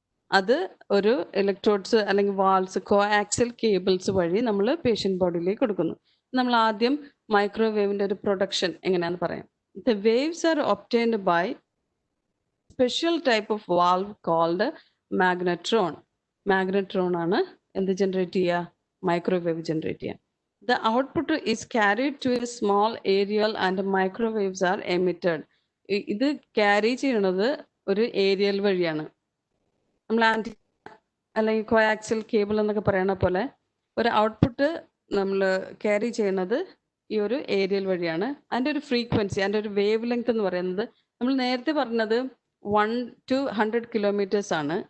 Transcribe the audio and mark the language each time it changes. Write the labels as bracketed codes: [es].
[ml] അത് ഒരു ഇലക്ട്രോഡ്സ് അല്ലെങ്കിൽ വാൾസ്, കോആക്സിൽ കേബിൾസ് വഴി നമ്മൾ പേഷ്യൻ്റ് ബോഡിയിലേക്ക് കൊടുക്കുന്നു. നമ്മൾ ആദ്യം മൈക്രോവേവിൻ്റെ ഒരു പ്രൊഡക്ഷൻ എങ്ങനെയാണെന്ന് പറയാം. [en] The waves are obtained by special type of valve called magnetron. [ml] Magnetron ആണ് എന്ത് ജനറേറ്റ് ചെയ്യുക? മൈക്രോവേവ് ജനറേറ്റ് ചെയ്യാം. [en] The output is carried to a small aerial and microwaves are emitted. [ml] ഇത് ക്യാരി ചെയ്യണത് ഒരു ഏരിയൽ വഴിയാണ്. നമ്മൾ അല്ലെങ്കിൽ കോയാക്സിൽ കേബിൾ എന്നൊക്കെ പറയണ പോലെ ഒരു ഔട്ട്പുട്ട് നമ്മൾ ക്യാരി ചെയ്യുന്നത് ഈ ഒരു ഏരിയൽ വഴിയാണ്. അതിൻ്റെ ഒരു ഫ്രീക്വൻസി, അതിൻ്റെ ഒരു വേവ് ലെങ്ത് എന്ന് പറയുന്നത് നമ്മൾ നേരത്തെ പറഞ്ഞത് 1 to 100 kilometers ആണ്.